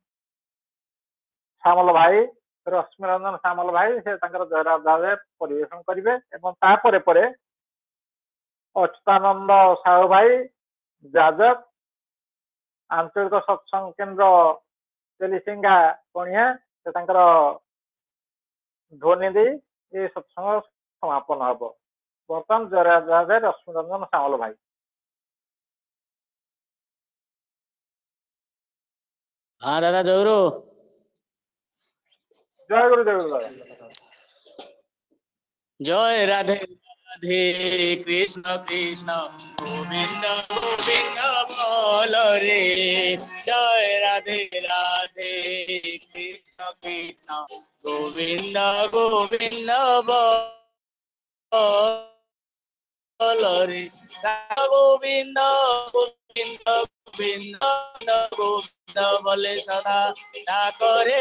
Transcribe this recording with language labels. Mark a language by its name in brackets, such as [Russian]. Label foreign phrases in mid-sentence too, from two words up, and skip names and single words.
[Odia] ସାମଲ ଭାଇ ସେ ତାଙ୍କର ଜୟରାଧ ପରିବେଷଣ କରିବେ ଏବଂ ତାପରେ ପରେ ଅଚ୍ୟୁତାନନ୍ଦ ସାହୁ ଭାଇ ଯାଜକ ଆଞ୍ଚଳିକ ସତ୍ସଙ୍ଗ କେନ୍ଦ୍ର ତେଲିସିଙ୍ଗା କଣିଆ ସେ ତାଙ୍କର ଧ୍ୱନି ଦେଇ ଏ ସତ୍ସଙ୍ଗ ସମାପନ ହବ। ବର୍ତ୍ତମାନ ଜୟରାଧ ରଶ୍ମି ରଞ୍ଜନ ସାମଲ ଭାଇ। [Hindi] हाँ दादा जयगुरु। जय गुरु जय गुरु। जय राधे राधे कृष्ण कृष्ण गोविंद गोविंद बोल रे। जय राधे राधे कृष्ण कृष्ण गोविंद गोविंद बोल रे। गोविंद गोविंद गोविंद गोविंद बोले सदा करे।